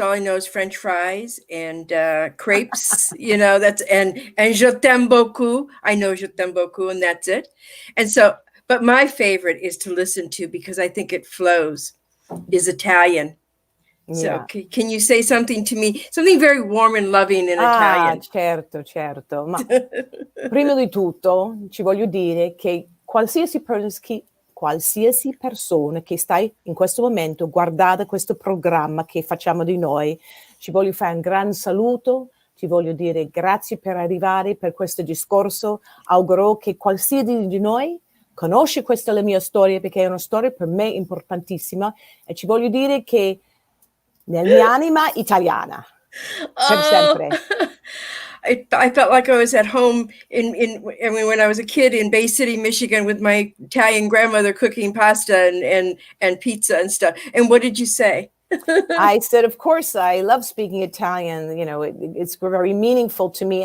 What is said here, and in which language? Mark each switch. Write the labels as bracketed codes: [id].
[en] All I know is French fries and crepes, you know, and [fr] je t'aime beaucoup. [en] I know [fr] je t'aime beaucoup, [en] and that's it. And so, but my favorite is to listen to, because I think it flows, is Italian. Yeah. So can you say something to me, something very warm and loving in Italian? [it] Certo. Ma prima di tutto ci voglio dire che qualsiasi persona che sta in questo momento guardando questo programma che facciamo di noi, ci voglio fare un gran saluto, ci voglio dire grazie per arrivare per questo discorso. Auguro che qualsiasi di noi conosce questa la mia storia, perché è una storia per me importantissima, e ci voglio dire che nella mia anima italiana per sempre. [en] I felt like I was at home when I was a kid in Bay City, Michigan, with my Italian grandmother cooking pasta and pizza and stuff. And what did you say? I said, of course, I love speaking Italian. You know, it's very meaningful to me.